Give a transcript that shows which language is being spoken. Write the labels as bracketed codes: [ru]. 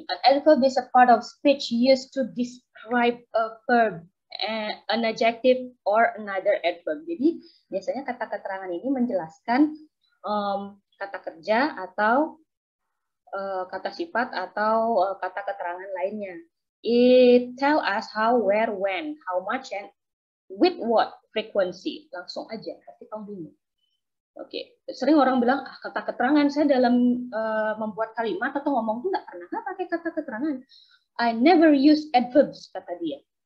[en] An adverb is a part of speech used to describe a verb, an adjective, or another adverb. [id] Jadi, biasanya kata keterangan ini menjelaskan kata kerja atau kata sifat atau kata keterangan lainnya. [en] It tell us how, where, when, how much, and with what frequency. [id] Langsung aja, pasti kamu bingung. Oke, sering orang bilang, kata keterangan saya dalam membuat kalimat atau ngomong tuh nggak pernah pakai kata keterangan. [en] I never use adverbs, [id] kata dia.